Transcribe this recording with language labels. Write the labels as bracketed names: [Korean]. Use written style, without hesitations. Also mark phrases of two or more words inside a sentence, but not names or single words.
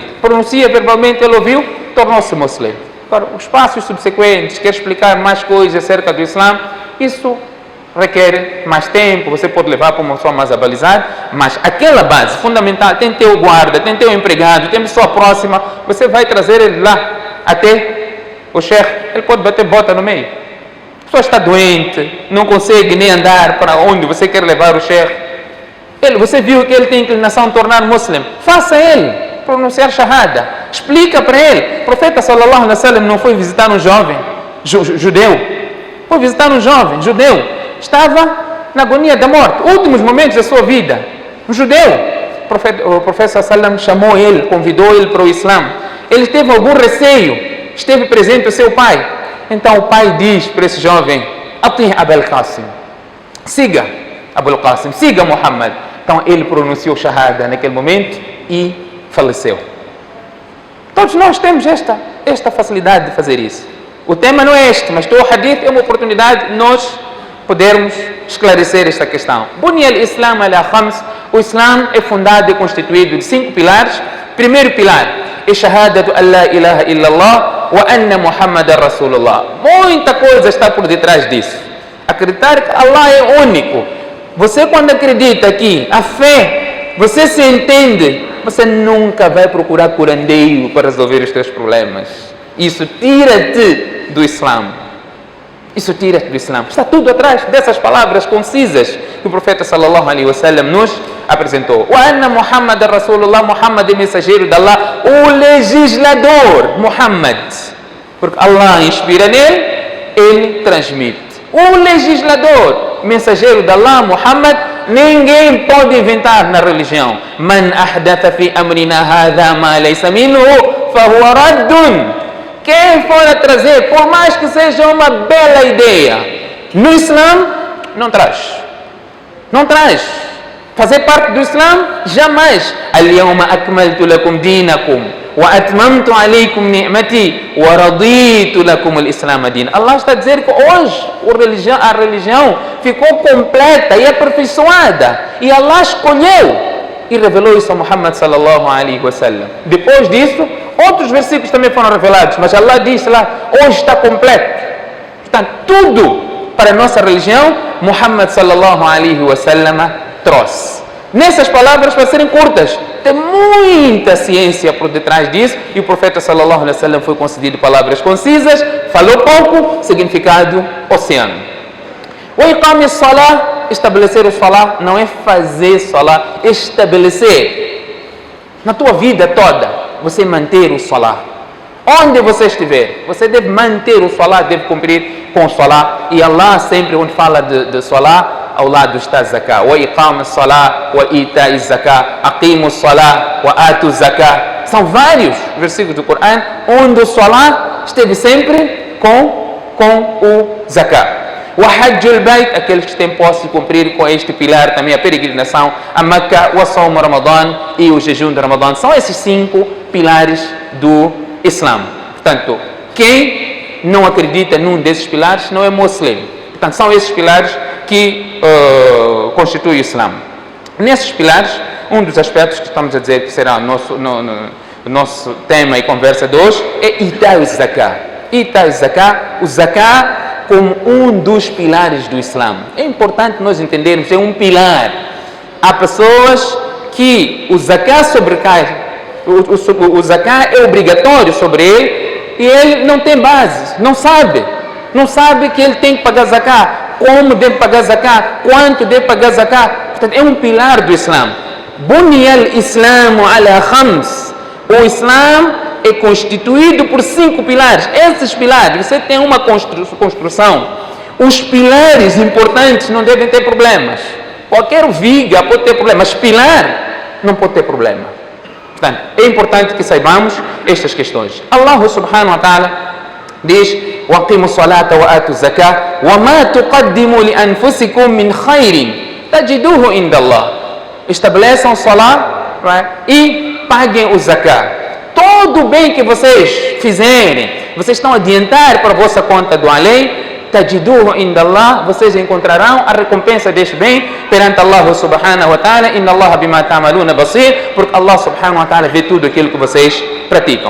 [Portuguese] Pronuncia verbalmente, ele ouviu, tornou-se muslim. Agora, os passos subsequentes, quer explicar mais coisas acerca do Islã, isso requer mais tempo, você pode levar para uma pessoa mais abalizada, mas aquela base fundamental, tem teu guarda, tem teu empregado, tem pessoa próxima, você vai trazer ele lá até o chefe, ele pode bater bota no meio. A pessoa está doente, não consegue nem andar para onde você quer levar o chefe. Você viu que ele tem inclinação a tornar muslim, faça ele pronunciar shahada, explica para ele. O profeta [Arabic] صلى الله عليه وسلم [Portuguese] não foi visitar um jovem judeu, foi visitar um jovem judeu, estava na agonia da morte, últimos momentos da sua vida, um judeu. O profeta [Arabic] صلى الله عليه وسلم [Portuguese] chamou ele, convidou ele para o Islã. Ele teve algum receio, esteve presente o seu pai. Então o pai diz para esse jovem: Atih Abul Qasim, siga Abul Qasim, siga Muhammad. Então ele pronunciou shahada naquele momento e faleceu. Todos nós temos esta facilidade de fazer isso. O tema não é este, mas o hadith é uma oportunidade de nós podermos esclarecer esta questão. [Arabic] بني الإسلام على خمس. [Portuguese] O Islã é fundado e constituído de 5 pilares. Primeiro pilar é [Arabic] شهادة أن لا إله إلا الله وأن محمدا رسول الله. [Portuguese] Muita coisa está por detrás disso. Acreditar que Allah é único. Você, quando acredita que a fé, você se entende, você nunca vai procurar curandeiro para resolver os teus problemas. Isso tira-te do Islã. Isso tira-te do Islã. Está tudo atrás dessas palavras concisas que o profeta [Arabic] صلى الله عليه وسلم [Portuguese] nos apresentou. [Arabic] وأن محمدا رسول الله, [Portuguese] Muhammad é mensageiro de Allah, o legislador Muhammad. Porque Allah inspira nele, ele transmite. O legislador, mensageiro de Allah, Muhammad, ninguém pode inventar na religião. [Arabic] من أحدث في أمرنا هذا ما ليس منه فهو رد. [Portuguese] Quem for a trazer, por mais que seja uma bela ideia, no Islã, não traz. Não traz. Fazer parte do Islã, jamais. [Arabic] اليوم أكملت لكم دينكم وأتممت عليكم نعمتي ورضيت لكم الإسلام دين. [Portuguese] Allah está a dizer que hoje a religião ficou completa e aperfeiçoada. E Allah escolheu e revelou isso a Muhammad [Arabic] صلى الله عليه وسلم. [Portuguese] Depois disso, outros versículos também foram revelados, mas Allah disse lá, hoje está completo. Portanto, tudo para a nossa religião, Muhammad [Arabic] صلى الله عليه وسلم [Portuguese] trouxe. Nessas palavras, para serem curtas, tem muita ciência por detrás disso, e o profeta [Arabic] صلى الله عليه وسلم [Portuguese] foi concedido palavras concisas, falou pouco, significado oceano. O [Arabic] إقام الصلاة, [Portuguese] estabelecer o salah, não é fazer salah, estabelecer. Na tua vida toda, você manter o salah. Onde você estiver, você deve manter o salah, deve cumprir com o salah. E Allah sempre, onde fala de salah, ao lado está zakah. [Arabic] وإقام الصلاة وإيتاء الزكاة أقيموا الصلاة وآتوا الزكاة. [Portuguese] São vários versículos do Corão onde o salah esteve sempre com o zakah. O [Arabic] حج البيت, [Portuguese] aqueles que têm posse de cumprir com este pilar também, a peregrinação a Meca, o [Arabic] صوم رمضان [Portuguese] e o jejum de Ramadan. São esses 5 pilares do Islã. Portanto, quem não acredita num desses pilares não é muçulmano. Portanto, são esses pilares que constituem o Islã. Nesses pilares, um dos aspectos que estamos a dizer que será o nosso tema e conversa de hoje é [Arabic] إيتاء الزكاة. إيتاء الزكاة, [Portuguese] o zakah como um dos pilares do Islã. É importante nós entendermos, é um pilar. Há pessoas que o zakah sobrecai, o zakah é obrigatório sobre ele e ele não tem base, não sabe que ele tem que pagar zakah, como deve pagar zakah, quanto deve pagar zakah. Portanto, é um pilar do Islã. [Arabic] بني الإسلام على خمس. [Portuguese] O Islã é constituído por 5 pilares. Esses pilares, você tem uma construção. Os pilares importantes não devem ter problemas. Qualquer viga pode ter problemas, mas pilar não pode ter problema. Portanto, é importante que saibamos estas questões. [Arabic] الله سبحانه وتعالى diz: وَأَقِيمُوا الصَّلَاةَ وَآتُوا الزَّكَاةَ وَمَا تُقَدِّمُوا لِأَنفُسِكُم مِّنْ خَيْرٍ تَجِدُوهُ عِندَ اللَّهِ. [Portuguese] Estabeleçam salat, e paguem o zakat. Todo o bem que vocês fizerem, vocês estão a adiantar para a vossa conta do além, [Arabic] تجدوه عند الله, [Portuguese] vocês encontrarão a recompensa deste bem perante Allah [Arabic] سبحانه وتعالى. إن الله بما تعملون بصير, [Portuguese] porque Allah [Arabic] سبحانه وتعالى [Portuguese] vê tudo aquilo que vocês praticam.